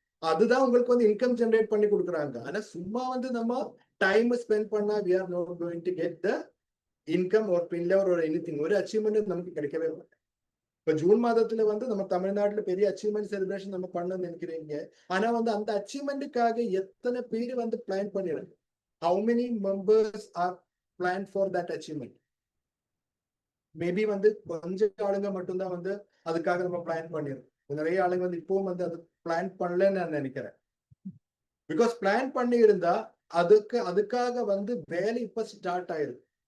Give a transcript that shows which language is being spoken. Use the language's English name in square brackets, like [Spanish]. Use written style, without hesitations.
[Tamil] அதுதான் உங்களுக்கு வந்து இன்கம் ஜெனரேட் பண்ணி கொடுக்குறாங்க. ஆனா சும்மா வந்து நம்ம டைம் ஸ்பெண்ட் பண்ணா [English] we are not going to get the income or [Tamil] பின்ல ஒரு எனிதிங், ஒரு அச்சீவ்மெண்ட் நமக்கு கிடைக்கவே மாட்டேன். இப்ப ஜூன் மாதத்துல வந்து நம்ம தமிழ்நாட்டுல பெரிய அச்சீவ்மெண்ட் செலிப்ரேஷன் நம்ம பண்ணணும்னு நினைக்கிறீங்க. ஆனா வந்து அந்த அச்சீவ்மெண்ட்டுக்காக எத்தனை பேர் வந்து பிளான் பண்ணிடுறாங்க? [English] How many members are planned for that achievement? [Tamil] Maybe வந்து கொஞ்சம் ஆளுங்க மட்டும்தான் வந்து அதுக்காக நம்ம பிளான் பண்ணிடுறோம். நிறைய ஆளுங்க வந்து இப்பவும் வந்து அது பிளான் பண்ணலன்னு நான் நினைக்கிறேன். பிகாஸ் பிளான் பண்ணி இருந்தா அதுக்காக வந்து வேலை இப்ப ஸ்டார்ட் ஆயிருக்கு.